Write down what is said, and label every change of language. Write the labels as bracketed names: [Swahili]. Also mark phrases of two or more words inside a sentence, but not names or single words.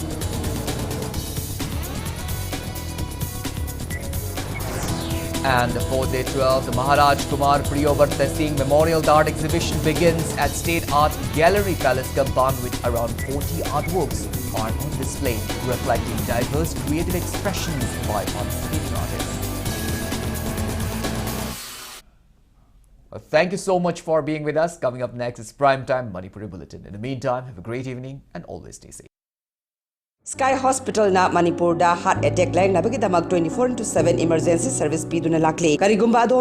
[English] And for day 12, the Maharaj Kumar Singh Memorial Art Exhibition begins at State Art Gallery Palace compound, with around 40 artworks are on display, reflecting diverse creative expressions by participating artists. Well, thank you so much for being with us. Coming up next is Primetime Manipuri Bulletin. In the meantime, have a great evening and always stay safe. [Manipuri] Sky Hospital na Manipur da [English] heart attack [Manipuri] lang nabagi damak 24/7 [English] emergency service [Manipuri] piduna lakli. Karigumba adom